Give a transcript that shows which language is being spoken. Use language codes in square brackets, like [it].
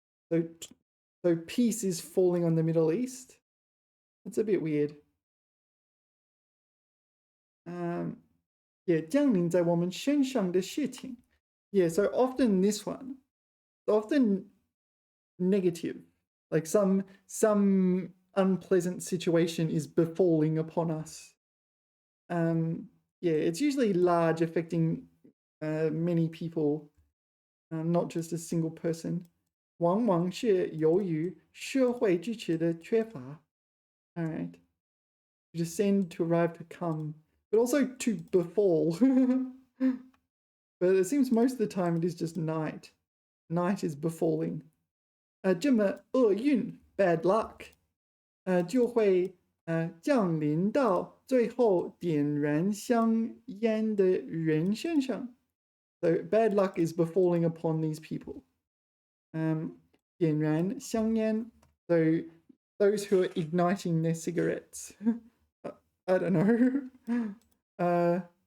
[en] So peace is falling on the Middle East. That's a bit weird. [zh] Yeah, 降临在我们身上的事情. [en] Yeah, so often this one, often negative, like some unpleasant situation is befalling upon us. Yeah, it's usually large, affecting many people, not just a single person. [zh] 往往是由于社会支持的缺乏. [en] All right. To descend, to arrive, to come, but also to befall. But it seems most of the time it is just night. Night is befalling. [zh] 这么厄运 [en] bad luck [zh] 就会降临到最后点燃香烟的人身上. [en] So bad luck is befalling upon these people. [zh] 点燃香烟. [en] So those who are igniting their cigarettes. I don't know.